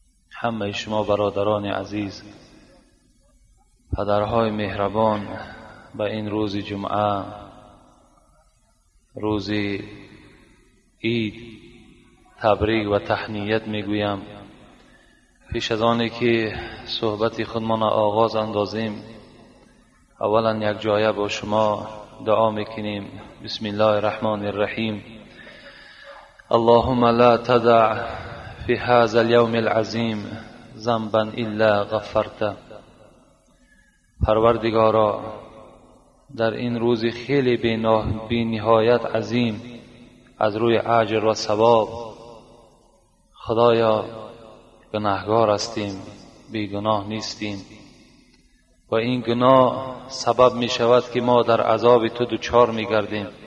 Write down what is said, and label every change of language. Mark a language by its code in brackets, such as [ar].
[fa] همه شما برادران عزیز، پدرهای مهربان، به این روز جمعه، روز عید، تبریک و تهنیت میگویم. پیش از آنی که صحبت خودمان آغاز اندازیم، اولا یک جایه با شما دعا میکنیم. [ar] بسم الله الرحمن الرحیم. اللهم لا تدع في هذا اليوم العظیم ذنبا الا غفرته. [fa] پروردگارا، در این روز خیلی بی نهایت عظیم از روی اجر و ثواب، خدایا گناهگار هستیم، بیگناه نیستیم و این گناه سبب می شود که ما در عذاب تو دچار می گردیم.